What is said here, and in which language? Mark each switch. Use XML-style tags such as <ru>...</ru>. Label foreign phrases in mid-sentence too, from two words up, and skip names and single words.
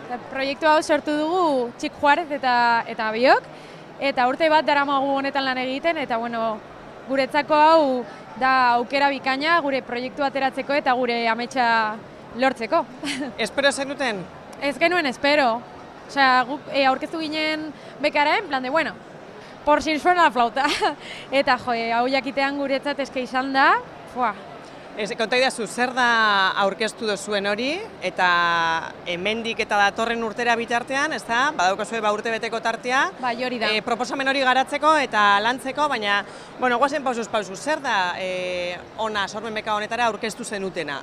<eu>Proiektu hau sortu dugu Txik Juarez eta biok, eta urte bat daramagu honetan lan egiten, eta bueno, guretzako hau da aukera bikaina gure proiektu ateratzeko eta gure ametsa lortzeko. Espero zenuten? Ez genuen espero. Osea, guk aurkeztu ginen bekara,</eu> <es>en plan de, bueno, por si suena la flauta.</es> <eu>Eta jo, hau jakitean guretzat eske izan da, Konta idazu, zer da aurkeztu duzuen hori, eta hemendik eta datorren urtera bitartean, ez da, badaukazue urte beteko tartea, hori da. Proposamen hori garatzeko eta lantzeko, baina, bueno, guazen pausuz, zer da ona Sormen Beka honetara aurkeztu zenutena?</eu>